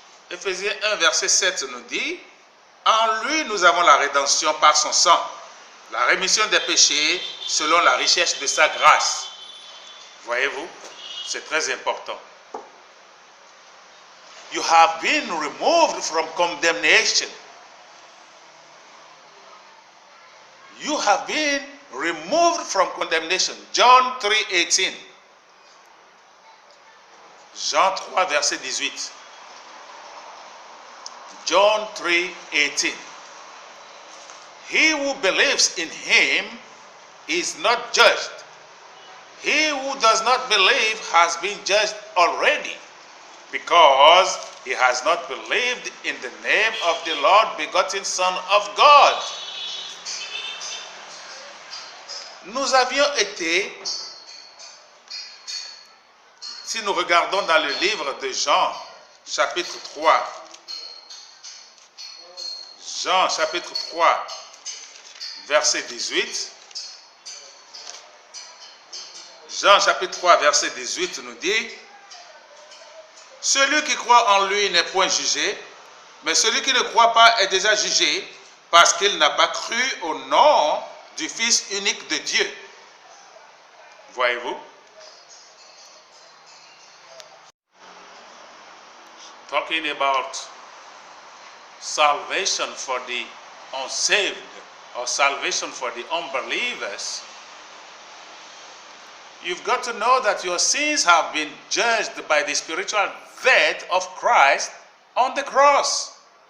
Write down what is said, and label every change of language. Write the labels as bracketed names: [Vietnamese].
[French] Éphésiens 1, verset 7 nous dit, en lui nous avons la rédemption par son sang, la rémission des péchés selon la richesse de sa grâce. Voyez-vous, c'est très important. [English] You have been removed from condemnation. You have been removed from condemnation. John 3:18. [French] Jean 3, verset 18. [English] John 3:18. He who believes in him is not judged. He who does not believe has been judged already, because he has not believed in the name of the Lord begotten Son of God. [French] Nous avions été, si nous regardons dans le livre de Jean, chapitre 3, Jean, chapitre 3, verset 18, Jean, chapitre 3, verset 18 nous dit, « Celui qui croit en lui n'est point jugé, mais celui qui ne croit pas est déjà jugé, parce qu'il n'a pas cru au nom du Fils unique de Dieu. » Voyez-vous? [English] talking about salvation for the unsaved or salvation for the unbelievers, you've got to know that your sins have been judged by the spiritual death of Christ on the cross.